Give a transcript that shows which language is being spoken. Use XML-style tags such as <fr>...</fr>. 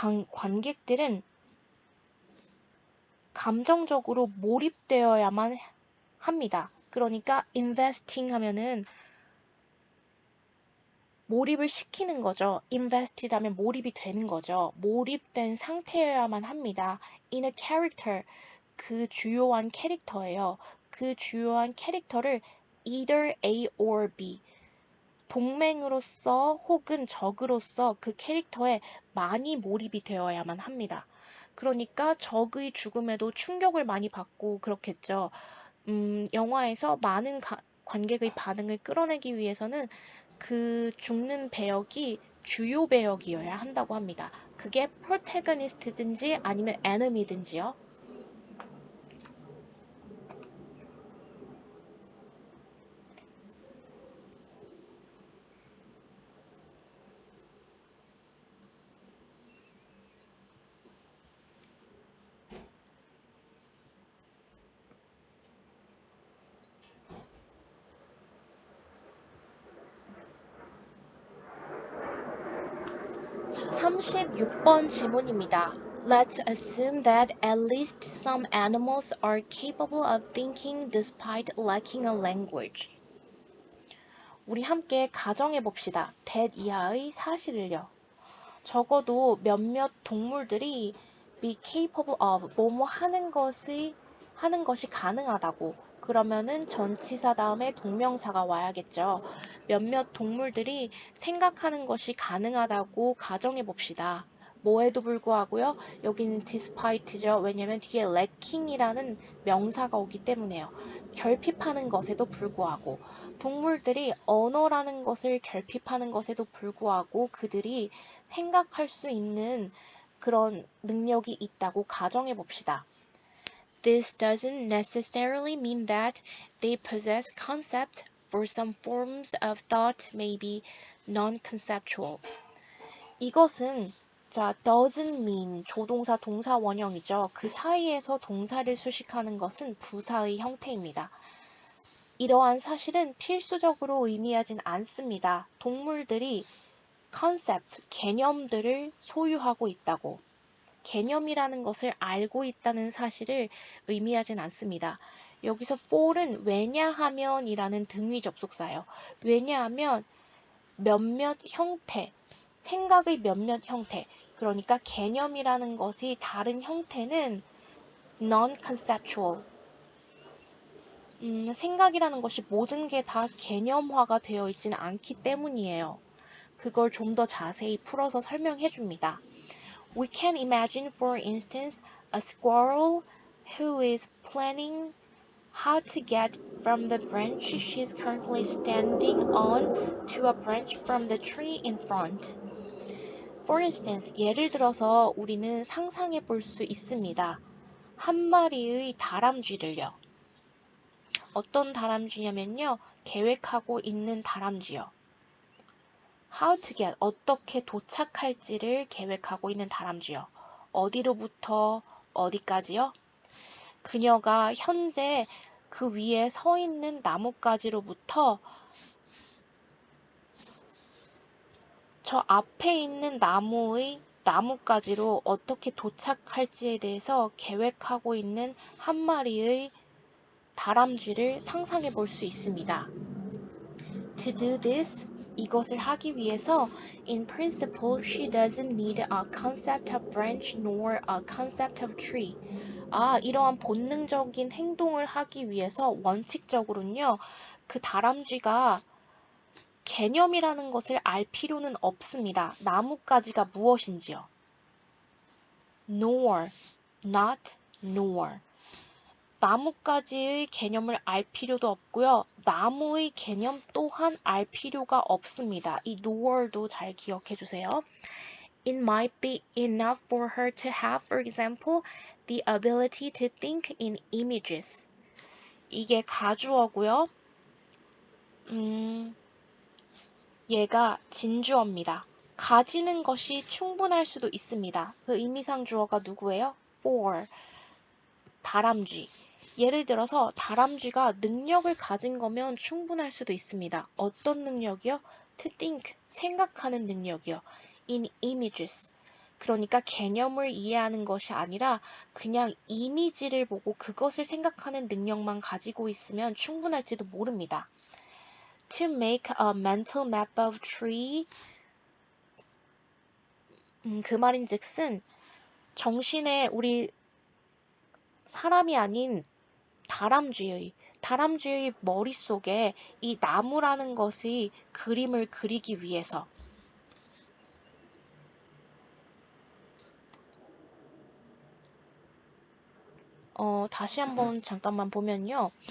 <ko>관객들은 감정적으로 몰입되어야만 합니다. 그러니까 investing 하면은 몰입을 시키는 거죠. invested 하면 몰입이 되는 거죠. 몰입된 상태여야만 합니다.</ko> <en>in a character,</en> <ko>그 주요한 캐릭터예요. 그 주요한 캐릭터를</ko> <en>either A or B,</en> <ko>동맹으로서 혹은 적으로서 그 캐릭터에 많이 몰입이 되어야만 합니다. 그러니까 적의 죽음에도 충격을 많이 받고 그렇겠죠. 영화에서 많은 관객의 반응을 끌어내기 위해서는 그 죽는 배역이 주요 배역이어야 한다고 합니다. 그게 프로테거니스트든지 아니면 에너미든지요. 36번 지문입니다.</ko> <en>Let's assume that at least some animals are capable of thinking despite lacking a language.</en> <ko>우리 함께 가정해 봅시다. that 이하의 사실을요. 적어도 몇몇 동물들이</ko> <en>be capable of</en> <ko>뭐뭐 하는 것이 가능하다고. 그러면은 전치사 다음에 동명사가 와야겠죠. 몇몇 동물들이 생각하는 것이 가능하다고 가정해 봅시다. 뭐에도 불구하고요. 여기는 despite죠. 왜냐면 뒤에 lacking이라는 명사가 오기 때문에요. 결핍하는 것에도 불구하고 동물들이 언어라는 것을 결핍하는 것에도 불구하고 그들이 생각할 수 있는 그런 능력이 있다고 가정해 봅시다.</ko> <en>This doesn't necessarily mean that they possess concepts, for some forms of thought may be non-conceptual.</en> <ko>이것은</ko> <en>doesn't mean</en> <ko>조동사 동사 원형이죠. 그 사이에서 동사를 수식하는 것은 부사의 형태입니다. 이러한 사실은 필수적으로 의미하진 않습니다. 동물들이 concept, 개념들을 소유하고 있다고. 개념이라는 것을 알고 있다는 사실을 의미하진 않습니다. 여기서 for은 왜냐하면이라는 등위 접속사예요. 왜냐하면 몇몇 형태, 생각의 몇몇 형태, 그러니까 개념이라는 것이 다른 형태는 non-conceptual, 생각이라는 것이 모든 게 다 개념화가 되어 있지는 않기 때문이에요. 그걸 좀 더 자세히 풀어서 설명해 줍니다.</ko> <en>We can imagine, for instance, a squirrel who is planning how to get from the branch she's currently standing on to a branch from the tree in front. For instance,</en> <ko>예를 들어서 우리는 상상해 볼 수 있습니다. 한 마리의 다람쥐를요. 어떤 다람쥐냐면요. 계획하고 있는 다람쥐요.</ko> <en>How to get,</en> <ko>어떻게 도착할지를 계획하고 있는 다람쥐요. 어디로부터 어디까지요? 그녀가 현재 그 위에 서 있는 나뭇가지로부터 저 앞에 있는 나뭇가지로 어떻게 도착할지에 대해서 계획하고 있는 한 마리의 다람쥐를 상상해 볼 수 있습니다.</ko> <en>To do this,</en> <ko>이것을 하기 위해서,</ko> <en>in principle, she doesn't need a concept of branch nor a concept of tree.</en> <ko>이러한 본능적인 행동을 하기 위해서 원칙적으로는요, 그 다람쥐가 개념이라는 것을 알 필요는 없습니다. 나뭇가지가 무엇인지요.</ko> <en>nor, not, nor.</en> <ko>나뭇가지의 개념을 알 필요도 없고요. 나무의 개념 또한 알 필요가 없습니다. 이 nor도 잘 기억해 주세요.</ko> <en>It might be enough for her to have, for example, the ability to think in images.</en> <ko>이게 가주어고요. 얘가 진주어입니다. 가지는 것이 충분할 수도 있습니다. 그 의미상 주어가 누구예요? for, 다람쥐. 예를 들어서 다람쥐가 능력을 가진 거면 충분할 수도 있습니다. 어떤 능력이요?</ko> <en>To think,</en> <ko>생각하는 능력이요.</ko> <en>In images.</en> <ko>그러니까 개념을 이해하는 것이 아니라 그냥 이미지를 보고 그것을 생각하는 능력만 가지고 있으면 충분할지도 모릅니다.</ko> <en>To make a mental map of tree.</en> <ko>그 말인즉슨 정신에 우리 사람이 아닌 다람쥐의 다람쥐의 머릿속에 이 나무라는 것이 그림을 그리기 위해서 다시 한번 잠깐만 보면요.</ko>